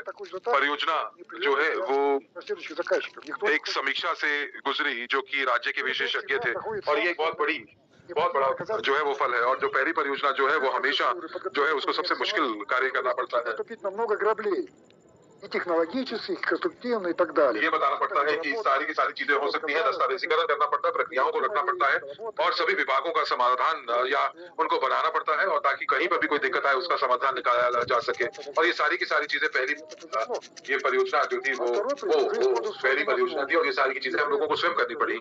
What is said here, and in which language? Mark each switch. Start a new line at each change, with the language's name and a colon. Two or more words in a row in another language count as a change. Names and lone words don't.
Hindi: परियोजना जो है वो एक समीक्षा से गुजरी जो कि राज्य के विशेषज्ञ थे और ये बहुत बड़ा जो है वो फल है। और जो पहली परियोजना जो है वो हमेशा जो है उसको सबसे मुश्किल कार्य करना पड़ता है।
English: technological, constructive
Russian: и так далее।
Hindi: ये बताना पड़ता है कि सारी की सारी चीजें हो सकती हैं, दस्तावेजीकरण करना पड़ता है, प्रक्रियाओं को रखना पड़ता है और सभी विभागों का समाधान या उनको बनाना पड़ता है और ताकि कहीं पर भी कोई दिक्कत आए उसका समाधान निकाला जा सके। और ये सारी की सारी चीजें ये परियोजना जो थी वो पहली परियोजना थी और ये सारी की चीजें हम लोगों को स्वयं करनी पड़ी।